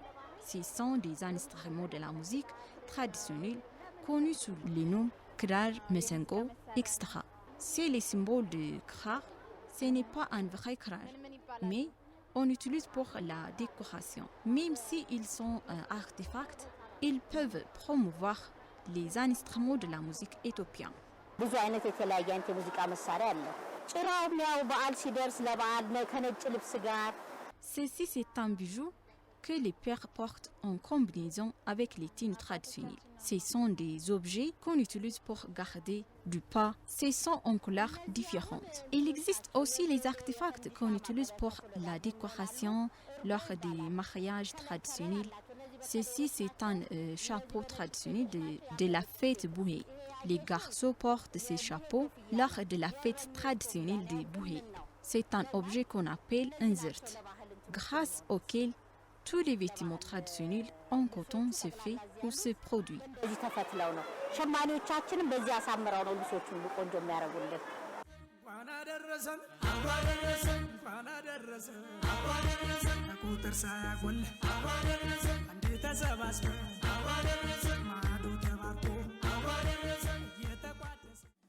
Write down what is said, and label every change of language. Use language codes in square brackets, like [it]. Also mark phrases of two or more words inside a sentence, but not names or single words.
[fr] Ce sont des instruments de la musique traditionnelle connus sous les noms krar, mesengo, etc. C'est le symbole de krar. Ce n'est pas un vrai krar, mais on utilise pour la décoration. Même s'ils sont artefacts, ils peuvent promouvoir les instruments de la musique éthiopienne. [am] ብዙ አይነት የተለያየ አይነት የሙዚቃ መሳሪያ አለ። ጭራው ያው በዓል ሲደርስ ለበዓል ከነጭ ልብስ ጋር [fr] Ceci, c'est un bijou que les pères portent en combinaison avec les tenues traditionnelles. Ce sont des objets qu'on utilise pour garder du pas. Ce sont en couleurs différentes. Il existe aussi les artefacts qu'on utilise pour la décoration lors des mariages traditionnels. Ceci, c'est un chapeau traditionnel de la fête bouhé. Les garçons portent ces chapeaux lors de la fête traditionnelle des bouhé. C'est un objet qu'on appelle un zirt, grâce auquel tous les vêtements traditionnels en coton se fait ou se produit. [am] እዚህ ተፈትለው ነው። ሸማኔዎቻችንም በዚህ አሳምረው ነው ልብሶቹን ሁሉ ቆንጆ የሚያደርጉልን። እንኳን አደረሰን እንኳን አደረሰን እንኳን አደረሰን እንኳን አደረሰን ቁጥር ሳያጎል እንኳን አደረሰን አንዴ ተሰባስበን እንኳን አደረሰን ማዶ ተባርኮ እንኳን አደረሰን እየተቋደሰ